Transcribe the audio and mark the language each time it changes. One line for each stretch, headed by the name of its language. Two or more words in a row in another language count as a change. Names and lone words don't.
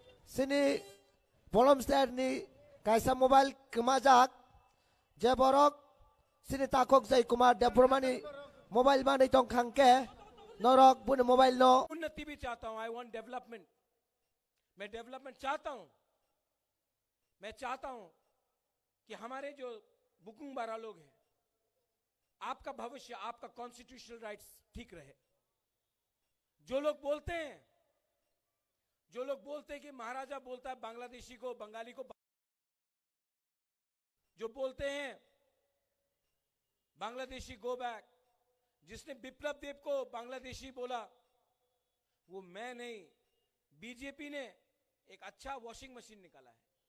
Kok Borok: sini volunteer ni kaisa mobile kemajak je borok sini takok jai kumar depromani mobile mani tong khangke norok bune mobile no
Hindi: उन्नति भी चाहता हूं,
English: I want development,
Hindi: मैं डेवलपमेंट चाहता हूं। मैं चाहता हूं कि हमारे जो बुकुंग बारा लोग हैं, आपका भविष्य, आपका
English: constitutional rights
Hindi: ठीक रहे। जो लोग बोलते हैं कि महाराजा बोलता है बांग्लादेशी को, बंगाली को, जो बोलते हैं बांग्लादेशी
English: go back,
Hindi: जिसने बिप्लब देव को बांग्लादेशी बोला, वो मैं नहीं, बीजेपी ने एक अच्छा
English: washing machine
Hindi: निकाला है।